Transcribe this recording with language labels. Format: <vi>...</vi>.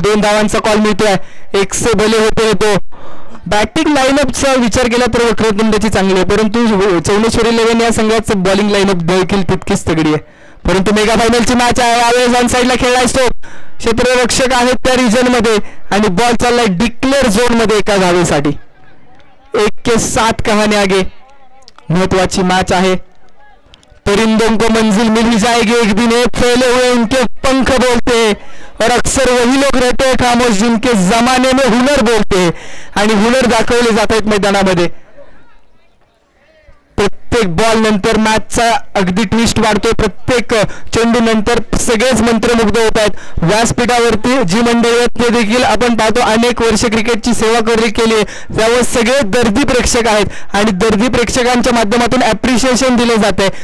<mr>2 धावांचा call मिळतोय.</mr> <hi>1 से भले होते तो.</hi> <mr>बॅटिंग लाईनअपचा विचार केला तर वक्रतुंडची चांगली आहे, परंतु चौनेश्वरी 11 या संघाचं बॉलिंग लाईनअप देखील तितकीच तगडी आहे. परंतु मेगा फायनलची मॅच आहे. यावेळेस ऑन साईडला खेळलाय स्टोक, क्षेत्ररक्षक आहेत त्या रिजन मध्ये, आणि बॉल चाललाय डिक्लेअर झोन मध्ये एका धावेसाठी.</mr> <hi>1-7 कहाणी आगे.</hi> <mr>महत्वाची मॅच आहे.</mr> <hi>परिंदों को मंजिल मिल जाएगी एक दिन, एक फैले हुए उनके पंख बोलते हैं, और अक्सर वही लोग रहते हैं खामोश जिनके जमाने में हुनर बोलते हैं.</hi> <mr>आणि हुनर दाखवले जात आहेत मैदानामध्ये. प्रत्येक बॉल नंतर मॅचचा अगदी ट्विस्ट वाढतोय. प्रत्येक चेंडू नंतर सगळेच मंत्रमुग्ध होत आहेत. व्यासपीठावरती जी मंडळी आहेत ते देखील आपण पाहतो अनेक वर्ष क्रिकेटची सेवा केली आहे, त्यावर सगळे दर्दी प्रेक्षक आहेत, आणि दर्दी प्रेक्षकांच्या माध्यमातून ॲप्रिशिएशन दिले जाते.</mr>